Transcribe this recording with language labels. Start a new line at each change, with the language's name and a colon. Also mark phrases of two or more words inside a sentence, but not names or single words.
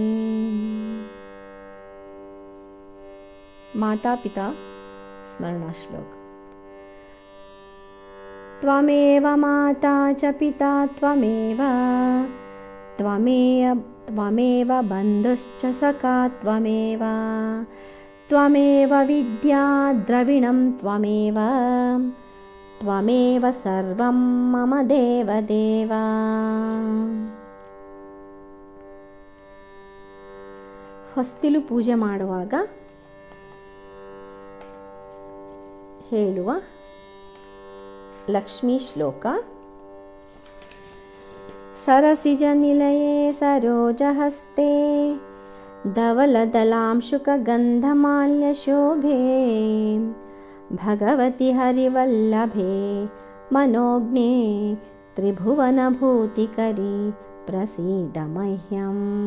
Sanskrit: माता पिता स्मरणश्लोक त्वमेव माता च पिता त्वमेव त्वमेव बन्धुश्च सखा त्वमेव त्वमेव विद्या द्रविणं त्वमेव त्वमेव सर्वं मम देवदेव।
Kannada: ಹೊಸ್ತಿಲು ಪೂಜೆ ಮಾಡುವಾಗ ಹೇಳುವ ಲಕ್ಷ್ಮೀ ಶ್ಲೋಕ
Sanskrit: सरसिजनिलये सरोजहस्ते धवलदलांशुकगन्धमाल्यशोभे भगवति हरिवल्लभे मनोज्ञे त्रिभुवनभूतिकरी प्रसीद मह्यम्।